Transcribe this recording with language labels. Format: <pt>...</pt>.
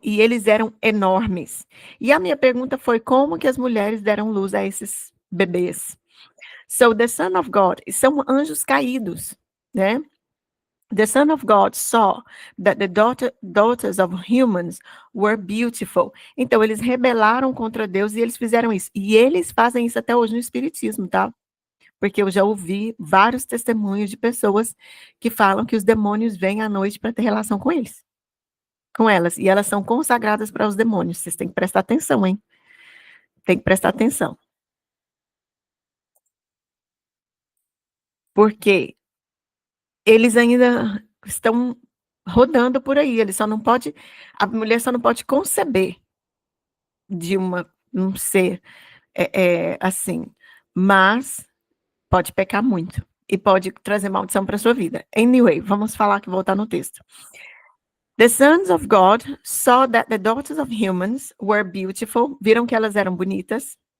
<pt>E eles eram enormes. E a minha pergunta foi, como que as mulheres deram luz a esses bebês?</pt> <en>So, the Son of God,</en> <pt>são anjos caídos, né?</pt> <en>The Son of God saw that the daughters of humans were beautiful.</en> <pt>Então, eles rebelaram contra Deus e eles fizeram isso. E eles fazem isso até hoje no Espiritismo, tá? Porque eu já ouvi vários testemunhos de pessoas que falam que os demônios vêm à noite para ter relação com eles, com elas. E elas são consagradas para os demônios. Vocês têm que prestar atenção, hein? Tem que prestar atenção. Porque eles ainda estão rodando por aí, a mulher só não pode conceber de um ser assim, mas pode pecar muito e pode trazer maldição para sua vida. Anyway, vamos voltar no texto.</pt> <en>The sons of God saw that the daughters of humans were beautiful,</en> <pt>viram que elas eram bonitas.</pt>